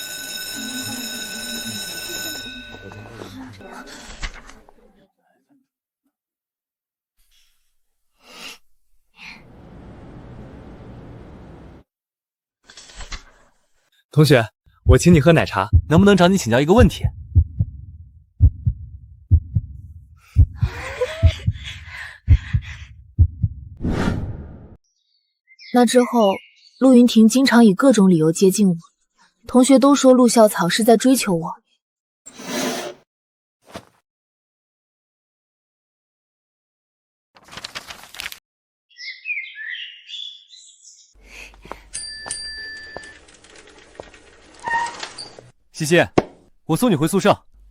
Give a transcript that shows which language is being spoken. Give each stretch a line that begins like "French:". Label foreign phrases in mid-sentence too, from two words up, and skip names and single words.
Chinese: 同学，我请你喝奶茶，能不能找你請教一个問題？那之後，陸雲婷經常以各種理由接近我，同學都說陸校草是在追求我。西西，我送你回宿舍。